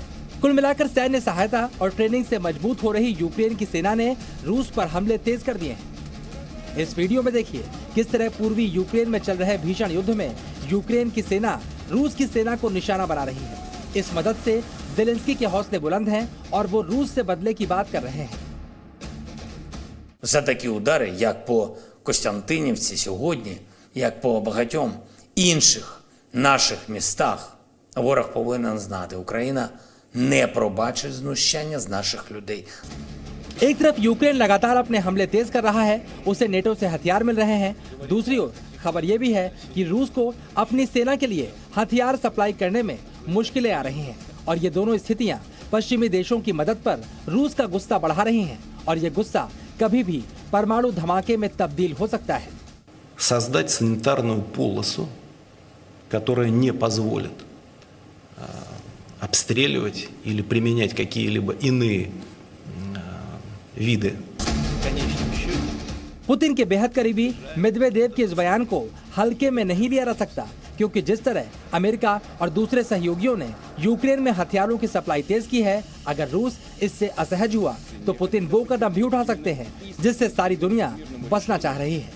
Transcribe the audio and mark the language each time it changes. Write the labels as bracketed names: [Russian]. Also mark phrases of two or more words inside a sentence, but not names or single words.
[Hindi] कुल मिलाकर सैन्य सहायता और ट्रेनिंग से मजबूत हो रही यूक्रेन की सेना ने रूस पर हमले तेज कर दिए हैं। इस वीडियो में देखिए किस तरह पूर्वी यूक्रेन में चल रहे भीषण युद्ध में यूक्रेन की सेना रूस की सेना को निशाना बना रही है। इस मदद से ज़ेलेंस्की के हौसले बुलंद हैं और वो रूस से बदले की बात कर रहे हैं। [Ukrainian] За такі удари, як по Костянтинівці сьогодні, як по багатьом інших наших містах, ворог повинен знати, Україна не пробачить знущання з наших людей. [Hindi] एक तरफ यूक्रेन लगातार अपने हमले तेज कर रहा है, उसे नेटो से हथियार मिल रहे हैं। दूसरी ओर खबर ये भी है कि रूस को अपनी सेना के लिए हथियार सप्लाई करने में मुश्किलें आ रही हैं और ये दोनों स्थितियां पश्चिमी देशों की मदद पर रूस का गुस्सा बढ़ा रही हैं और ये गुस्सा कभी भी परमाणु धमाके में तब्दील हो सकता है। [Russian] Создать санитарную полосу, которая не позволит обстреливать или применять какие-либо иные виды. [Hindi] पुतिन के बेहद करीबी मेदवेदेव के इस बयान को हल्के में नहीं लिया जा सकता, क्योंकि जिस तरह अमेरिका और दूसरे सहयोगियों ने यूक्रेन में हथियारों की सप्लाई तेज की है, अगर रूस इससे असहज हुआ तो पुतिन वो कदम भी उठा सकते हैं जिससे सारी दुनिया बचना चाह रही है।